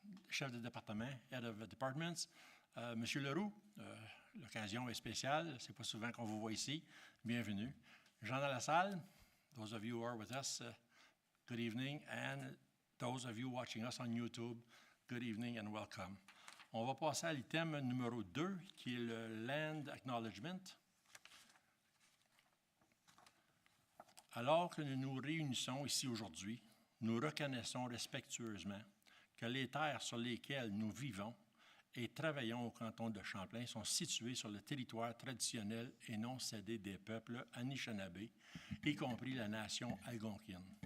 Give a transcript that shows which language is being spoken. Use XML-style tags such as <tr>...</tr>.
<fr>Chef de département,</fr> <en>Head of Departments.</en> <fr>Monsieur Leroux, l'occasion est spéciale, c'est pas souvent qu'on vous voit ici. Bienvenue. Gens dans la salle,</fr> <en>those of you who are with us, good evening. And those of you watching us on YouTube, good evening and welcome.</en> <fr>On va passer à l'item numéro 2, qui est le Land Acknowledgement. Alors que nous nous réunissons ici aujourd'hui, nous reconnaissons respectueusement que les terres sur lesquelles nous vivons et travaillons au canton de Champlain sont situées sur le territoire traditionnel et non cédé des peuples Anishinaabe, y compris la nation algonquine.</fr>